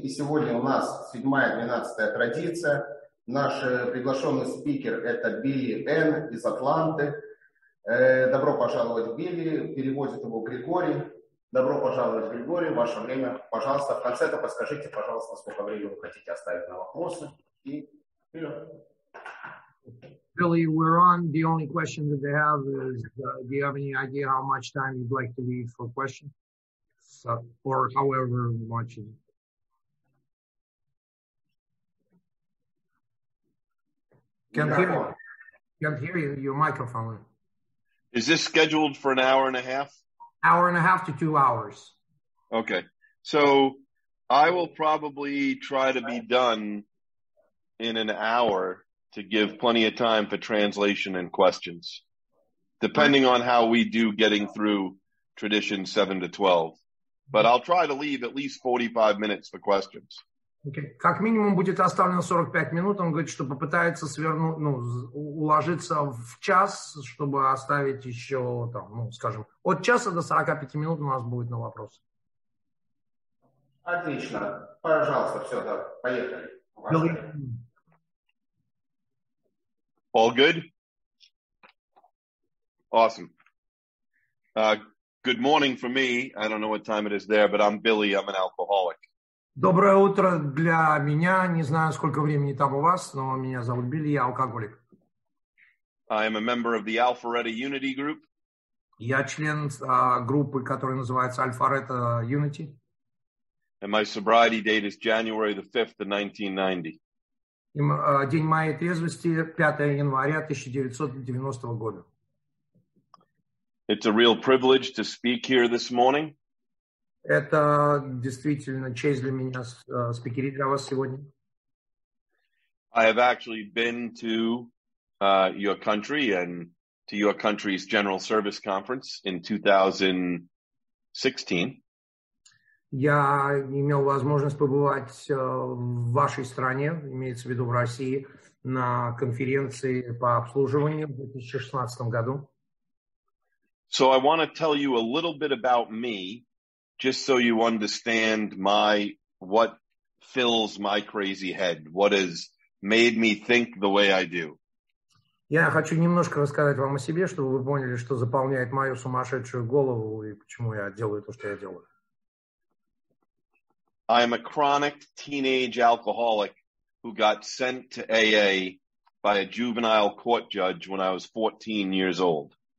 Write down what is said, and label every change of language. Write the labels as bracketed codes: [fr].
[ru] И сегодня у нас 7-12 традиция. Наш приглашенный спикер – это БИЛЛИ Н из Атланты. Добро пожаловать, Билли. Переводит его Григорий. Добро пожаловать, Григорий. Ваше время, пожалуйста. В конце-то подскажите, пожалуйста, сколько времени вы хотите оставить на вопросы. И вперед. [en] Billy, we're on. The only question that they have is, do you have any idea how much time you'd like to leave for questions? So, or however much. Can't hear you. Your microphone. Is this scheduled for an hour and a half? Hour and a half to 2 hours. Okay. So I will probably try to be done in an hour to give plenty of time for translation and questions, depending on how we do getting through tradition 7 to 12. But I'll try to leave at least 45 minutes for questions. Okay. [ru] Как минимум будет оставлено 45 минут. Он говорит, что попытается уложиться в час, чтобы оставить еще, скажем, от часа до 45 минут у нас будет на вопрос. Отлично. Пожалуйста, все, да, поехали. [en] All good? Awesome. Good morning for me. I don't know what time it is there, but I'm Billy. I'm an alcoholic. [ru] Доброе утро для меня. Не знаю, сколько времени там у вас, но меня зовут Билли, я алкоголик. [en] I am a member of the Alpharetta Unity Group. [ru] Я член группы, которая называется Alpharetta Unity. [en] And my sobriety date is January the 5th of 1990. [ru] День моей трезвости 5 января 1990 года. [en] It's a real privilege to speak here this morning. [ru] Это действительно честь для меня спикерить для вас сегодня. [en] I have actually been to your country and to your country's General Service Conference in 2016. [ru] Я имел возможность побывать в вашей стране, имеется в виду в России, на конференции по обслуживанию в 2016 году. [en] So I want to tell you a little bit about me, just so you understand what fills my crazy head, what has made me think the way I do. [ru] Я хочу немножко рассказать вам о себе, чтобы вы поняли, что заполняет мою сумасшедшую голову и почему я делаю то, что я делаю. [en] I am a chronic teenage alcoholic who got sent to AA by a juvenile court judge when I was 14 years old.